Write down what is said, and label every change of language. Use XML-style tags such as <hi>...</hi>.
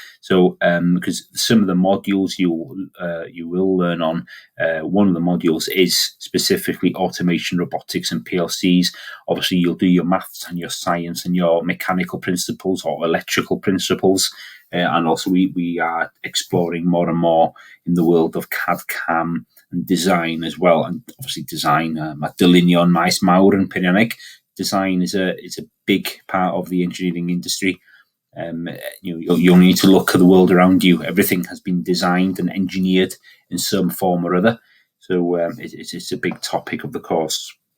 <en>So, because some of the modules you will learn on, one of the modules is specifically automation, robotics, and PLCs. Obviously, you'll do your maths and your science and your mechanical principles or electrical principles, and also we are exploring more and more in the world of CAD/CAM and design as well, and obviously design.</en> <cy>Mae dylunio yn maes mawr yn Peirianneg.</cy> <en>Design is a big part of the engineering industry. You need to look at the world around you. Everything has been designed and engineered in some form or other. So it's a big topic of the course.</en>